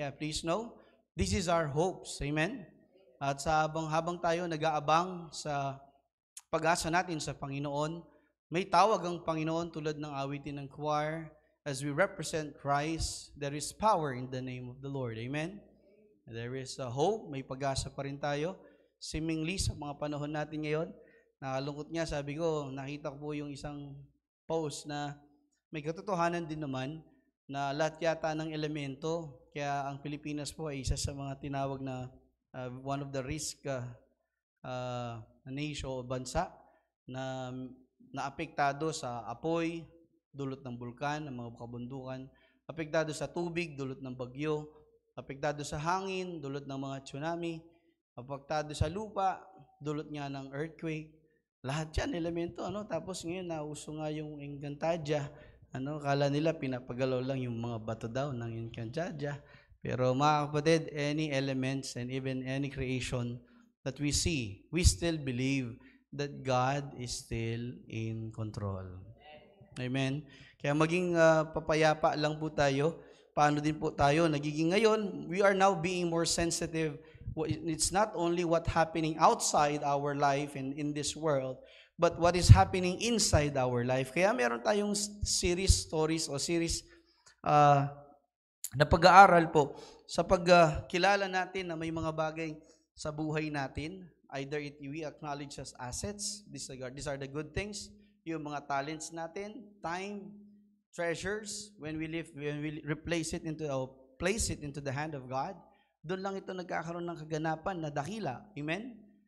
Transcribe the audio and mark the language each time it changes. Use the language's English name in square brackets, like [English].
[Filipino] Kaya [English] please know, this is our hopes. Amen? [Filipino] At habang tayo nag-aabang sa pag-asa natin sa Panginoon, may tawag ang Panginoon tulad ng awitin ng choir. [English] As we represent Christ, there is power in the name of the Lord. Amen? There is hope. [Filipino] May pag-asa pa rin tayo. [English] Seemingly, [Filipino] sa mga panahon natin ngayon, nakalungkot nga, sabi ko, nakita ko po yung isang post na may katotohanan din naman na lahat yata ng elemento, kaya ang Pilipinas po ay isa sa mga tinawag na [English] one of the risk [Filipino] nation o bansa na naapektado sa apoy, dulot ng bulkan, ng mga kabundukan, apektado sa tubig, dulot ng bagyo, apektado sa hangin, dulot ng mga tsunami, apektado sa lupa, dulot nga ng earthquake. Lahat yan, elemento. Tapos ngayon, nauso nga yung Encantadia. Kala nila pinapagalaw lang yung mga bato daw ng Encantadia. Pero mga kapatid, [English] any elements and even any creation that we see, we still believe that God is still in control. Amen? [Filipino] Kaya maging papayapa lang po tayo. Paano din po tayo nagiging ngayon? [English] We are now being more sensitive. It's not only what's happening outside our life and in this world, but what is happening inside our life. [Filipino] Kaya meron tayong [English] series stories o series uh, [Filipino] na pag-aaral po sa pagkilala natin na may mga bagay sa buhay natin. [English] Either we acknowledge as assets, these are the good things, [Filipino] yung mga [English] talents natin, time, treasures, when we place it into the hand of God, [Filipino] doon lang ito nagkakaroon ng kaganapan na dakila. [English] Amen?